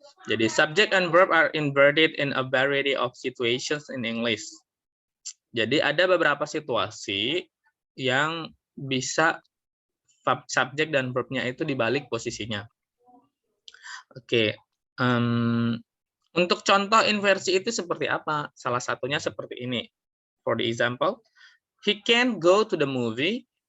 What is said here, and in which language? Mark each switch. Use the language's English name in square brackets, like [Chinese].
[Indonesian] Jadi [English] subject and verb are inverted in a variety of situations in English. [Indonesian] Jadi ada beberapa situasi yang bisa subjek dan verb-nya itu dibalik posisinya. Oke. Untuk contoh inversi itu seperti apa? Salah satunya seperti ini. [English] For the example, he can go to the movie.